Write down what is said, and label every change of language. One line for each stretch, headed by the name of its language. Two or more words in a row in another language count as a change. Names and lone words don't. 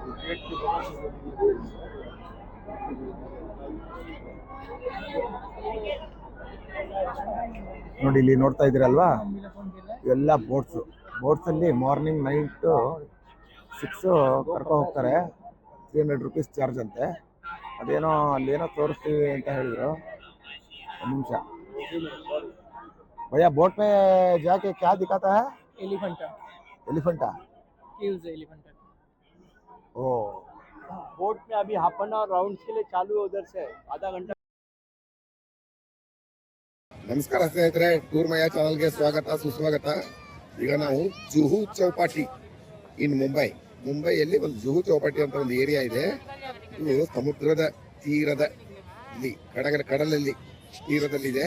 Kannada: ನೋಡಿ ಇಲ್ಲಿ ನೋಡ್ತಾ ಇದ್ದೀರಲ್ವಾ, ಇವೆಲ್ಲ ಬೋಟ್ಸಲ್ಲಿ
English: morning night
Kannada: 6 ಕರ್ಕೊ ಹೋಗ್ತಾರೆ. 300
English: rupees charge
Kannada: ಅಂತೆ. ಅದೇನೋ ಅಲ್ಲೇನೋ ತೋರಿಸ್ತೀವಿ ಅಂತ ಹೇಳಿದ್ರು. ಒಂದು ನಿಮಿಷ
Hindi: भैया, बोट में जाके क्या दिखाता है? एलिफेंटा एलिफेंटा केव्स है एलिफेंटा। ओ बोट में अभी
English: half an hour
Hindi: राउंड के लिए चालू है, उधर से आधा घंटा।
Kannada: ನಮಸ್ಕಾರ ಸ್ನೇಹಿತರೆ, ಟೂರ್ ಮಯ ಚಾನಲ್ಗೆ ಸ್ವಾಗತ ಸುಸ್ವಾಗತ. ಈಗ ನಾವು ಜುಹು ಚೌಪಾಟಿ ಇನ್ ಮುಂಬೈಯಲ್ಲಿ ಒಂದು ಜುಹು ಚೌಪಾಟಿ ಅಂತ ಒಂದು ಏರಿಯಾ ಇದೆ. ಇದು ಸಮುದ್ರದ ತೀರದ ಕಡಲಲ್ಲಿ ತೀರದಲ್ಲಿದೆ.